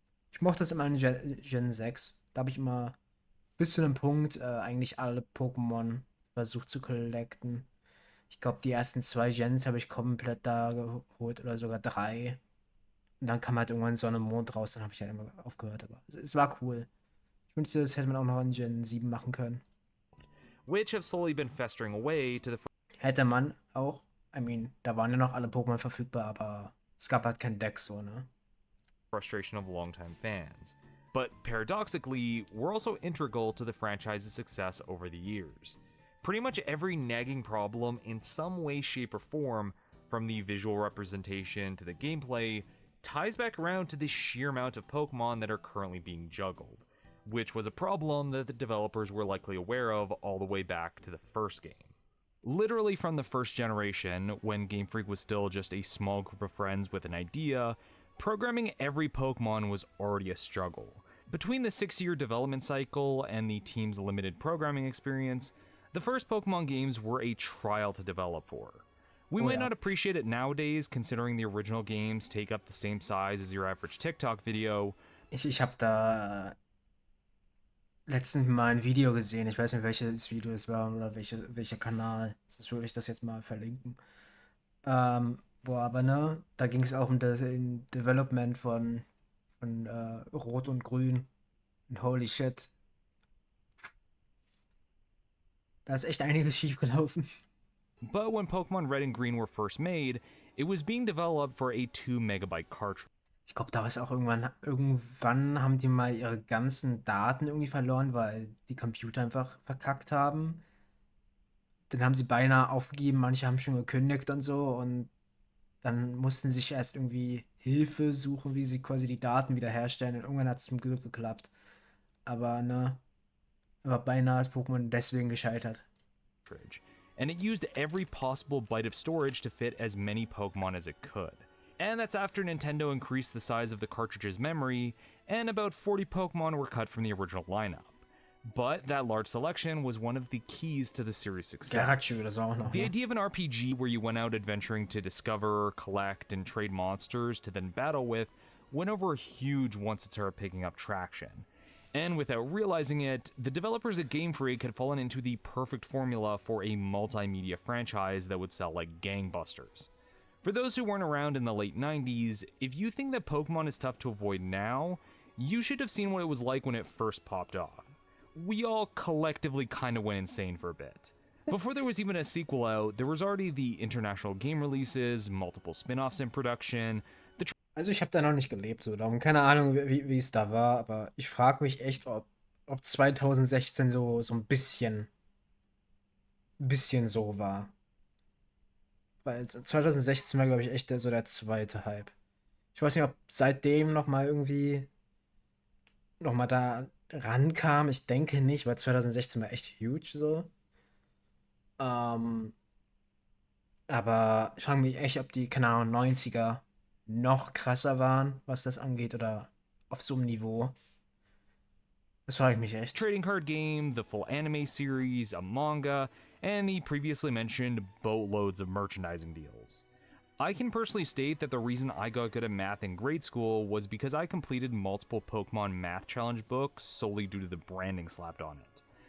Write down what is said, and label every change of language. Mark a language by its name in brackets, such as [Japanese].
[German] Ich mochte das immer in Gen 6. Da habe ich immer bis zu einem Punkt eigentlich alle Pokémon versucht zu collecten. Ich glaube, die ersten 2 Gens habe ich komplett da geholt oder sogar 3. Und dann kam halt irgendwann Sonne und Mond raus, dann habe ich halt immer aufgehört. Aber es war cool. Ich wünschte, das hätte man auch noch in Gen 7 machen können. [English] Which have slowly been festering away to the [German] Hätte man auch. [English] I mean, [German] da waren ja noch alle Pokémon verfügbar, aber Es gab halt kein Deck so, ne? [English] Frustration of longtime fans. But paradoxically, were also integral to the franchise's success over the years. Pretty much every nagging problem in some way, shape, or form, from the visual representation to the gameplay, ties back around to the sheer amount of Pokemon that are currently being juggled, which was a problem that the developers were likely aware of all the way back to the first game. Literally from the first generation, when Game Freak was still just a small group of friends with an idea, programming every Pokemon was already a struggle. Between the 6-year development cycle and the team's limited programming experience, the first Pokemon games were a trial to develop for. We might not appreciate it nowadays, considering the original games take up the same size as your average TikTok video. [German] Ich habe da letztens mal ein Video gesehen. Ich weiß nicht, welches Video es war oder welcher Kanal. Das würde ich das jetzt mal verlinken. Aber ne, da ging es auch um das Development von Rot und Grün. Und [English] holy shit. [German] Da ist echt einiges schief gelaufen. [English] But when Pokemon Red and Green were first made, it was being developed for a 2 MB cartridge. [German] Ich glaube, da ist auch irgendwann haben die mal ihre ganzen Daten irgendwie verloren, weil die Computer einfach verkackt haben. Dann haben sie beinahe aufgegeben, manche haben schon gekündigt und so und dann mussten sie sich erst irgendwie Hilfe suchen, wie sie quasi die Daten wiederherstellen und irgendwann hat es zum Glück geklappt. Aber ne, beinahe ist Pokémon deswegen gescheitert. [English] And it used every possible byte of storage to fit as many Pokemon as it could. And that's after Nintendo increased the size of the cartridge's memory, and about 40 Pokemon were cut from the original lineup. But that large selection was one of the keys to the series' success. [German] Das auch noch, [English] The [German] ne? [English] idea of an RPG where you went out adventuring to discover, collect, and trade monsters to then battle with went over huge once it started picking up traction. And without realizing it, the developers at Game Freak had fallen into the perfect formula for a multimedia franchise that would sell like gangbusters. For those who weren't around in the late 90s, if you think that Pokemon is tough to avoid now, you should have seen what it was like when it first popped off. We all collectively kinda went insane for a bit. Before there was even a sequel out, there was already the international game releases, multiple spin-offs in production. [German] Also ich habe da noch nicht gelebt, so darum keine Ahnung, wie es da war, aber ich frage mich echt, ob 2016 so ein bisschen so war. Weil 2016 war, glaube ich, echt so der zweite Hype. Ich weiß nicht, ob seitdem nochmal da rankam. Ich denke nicht, weil 2016 war echt huge so. Aber ich frage mich echt, ob die, keine Ahnung, 90er noch krasser waren, was das angeht, oder auf so einem Niveau. Das frage ich mich echt. [English] Trading card game, the full anime series, a manga, and the previously mentioned boatloads of merchandising deals. I can personally state that the reason I got good at math in grade school was because I completed multiple Pokemon math challenge books solely due to the branding slapped on it.